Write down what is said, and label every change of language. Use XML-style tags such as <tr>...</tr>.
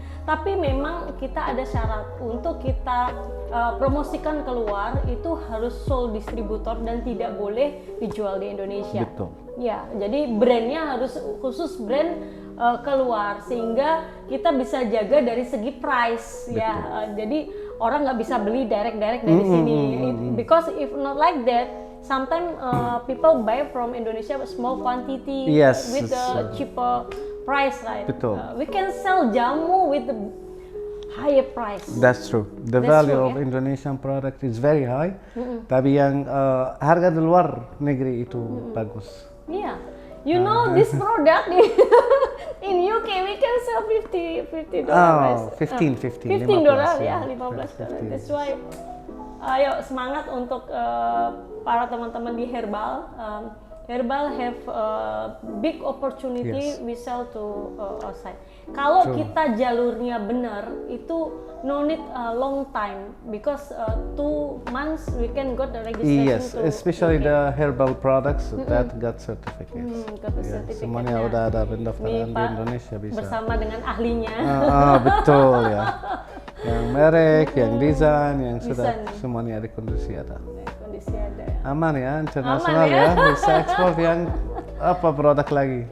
<id>Tapi memang kita ada syarat untuk kita promosikan keluar itu harus sole distributor dan tidak boleh dijual di Indonesia. Betul. Ya, jadi brandnya harus khusus brand keluar sehingga kita bisa jaga dari segi price. Betul. Ya. Jadi orang nggak bisa beli direct dari sini.</id> <en>Because if not like that, sometimes people buy from Indonesia small quantity with a cheaper price, right?</en> <id>Betul.</id> <en>We can sell jamu with the higher price. That's true. The value of Indonesian product is very high.</en> <id>Tapi yang harga di luar negeri itu bagus.</id> <en>Yeah. You know this product in UK we can sell $50. Oh, $15</en> <id>ya, $15.</id> <en>That's why</en> <id>ayo semangat untuk para teman-teman di Herbal.</id> <en>Herbal have big opportunity we sell to outside.</en> <id>Kalau kita jalurnya benar itu</id> <en>no need a long time because 2 months we can got the registration. Yes, especially the herbal products that got certificates.</en> <id>Semuanya udah ada pendaftaran di Indonesia bisa. Bersama dengan ahlinya. Betul ya. Yang merek, yang desain, yang sudah semuanya di kondisi ada. Aman ya, internasional ya, bisa ekspor yang apa produk lagi?</id>